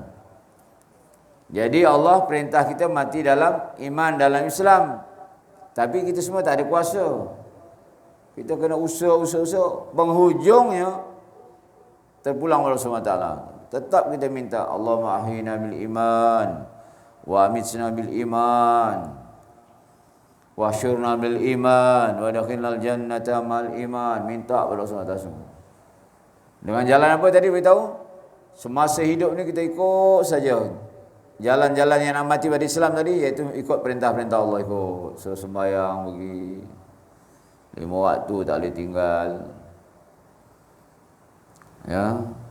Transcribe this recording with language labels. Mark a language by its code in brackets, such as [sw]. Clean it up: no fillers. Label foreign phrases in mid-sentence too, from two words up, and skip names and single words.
[ms] Jadi Allah perintah kita mati dalam iman, dalam Islam. Tapi kita semua tak ada kuasa. Kita kena usaha. Penghujungnya terpulang Allah SWT. Tetap kita minta, [ar] اللهم أحينا بالإيمان وأمتنا بالإيمان واحشرنا بالإيمان وأدخلنا الجنة مع الإيمان. [ms] Minta pada Allah SWT. Dengan jalan apa tadi beritahu? Semasa hidup ni kita ikut saja jalan-jalan yang nak mati pada Islam tadi, iaitu ikut perintah-perintah Allah. Ikut sembahyang pergi 5 waktu tak boleh tinggal, ya.